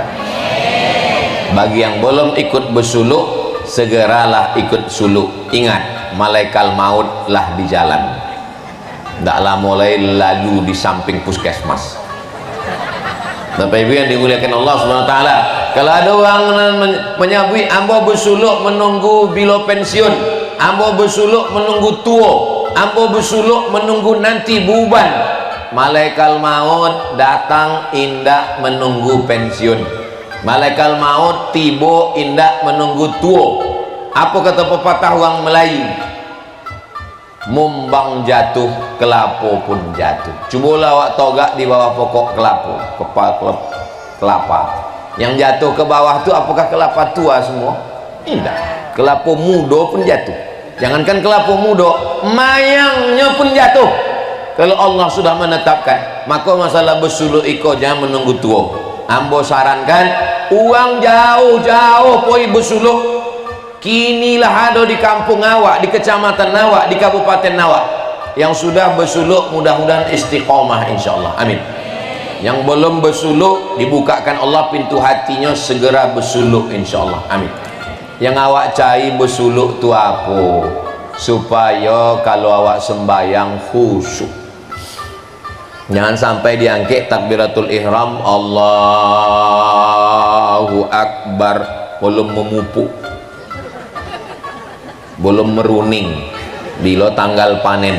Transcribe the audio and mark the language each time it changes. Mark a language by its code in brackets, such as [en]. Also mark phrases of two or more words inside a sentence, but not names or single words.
[id] Bagi yang belum ikut bersuluk, segeralah ikut suluk. Ingat, malaikat maut lah di jalan, tidaklah mulai lalu di samping puskesmas. Bapak Ibu yang dimuliakan Allah [ar] Subhanahu wa taala, [id] kalau ada orang menyabui ambo bersuluk menunggu bila pensiun, ambo bersuluk menunggu tua, ambo besuluk menunggu nanti buban, malaikat maut datang indak menunggu pensiun, malaikat maut tiba indak menunggu tua. Apa kata pepatah orang Melayu? Mumbang jatuh kelapo pun jatuh. Cubalah awak togak di bawah pokok kelapa, yang jatuh ke bawah tu apakah kelapa tua semua? Tidak, kelapa muda pun jatuh. Jangankan kelapa muda, mayangnya pun jatuh. Kalau Allah sudah menetapkan, maka masalah besuluk iko jangan menunggu tua. [min] Ambo sarankan uang jauh-jauh poi besuluk. [id] Kinilah ada di kampung awak, di kecamatan awak, di kabupaten awak yang sudah besuluk, mudah-mudahan istiqomah insyaallah, amin. Yang belum besuluk, dibukakan Allah pintu hatinya, segera besuluk insyaallah, amin. Yang awak cari besuluk tu apa? Supaya kalau awak sembayang khusyuk, jangan sampai diangkat [ar] takbiratul ihram Allahu Akbar [id] belum memupuk, belum meruning bila tanggal panen.